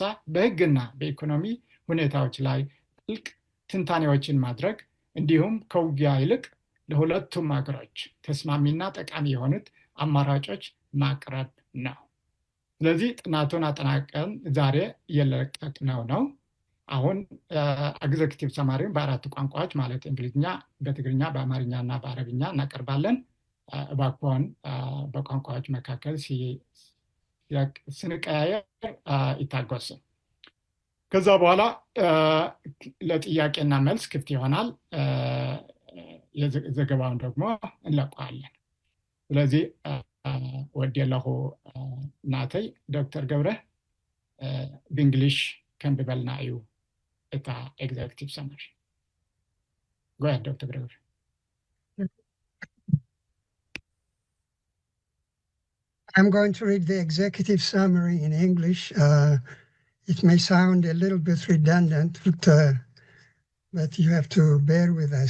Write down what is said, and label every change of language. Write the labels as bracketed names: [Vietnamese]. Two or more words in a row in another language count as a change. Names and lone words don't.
[Amharic] በህግና በኢኮኖሚ ሁኔታዎች ላይ ጥልቅ ትንታኔዎችን ማድረግ እንዲሁም ከውጊያ ይልቅ ለሁለቱም ሀገሮች ተስማሚና ጠቃሚ የሆኑት አማራጮች ማቅረብ ነው። ስለዚህ ጥናቱን አጠናቀን ዛሬ እየለቀቅነው ነው። አሁን [English] executive summary [Amharic] በአራት ቋንቋዎች ማለት እንግሊዝኛ፣ በትግርኛ፣ በአማርኛ እና በአረብኛ እናቀርባለን። እባክዎን በቋንቋዎች መካከል ስንቀያየር ይታገሱ። ከዛ በኋላ ለጥያቄና መልስ ክፍት ይሆናል። ዘገባውን ደግሞ እንለቀዋለን። ስለዚህ [Tigrinya] ወዲለሁ ናተይ ዶክተር ገብረ በእንግሊሽ ከንብበልና እዩ እታ [English] executive summary። Go ahead, Dr. Gregory. I'm going to read the executive summary in English. It may sound a little bit redundant, but you have to bear with us.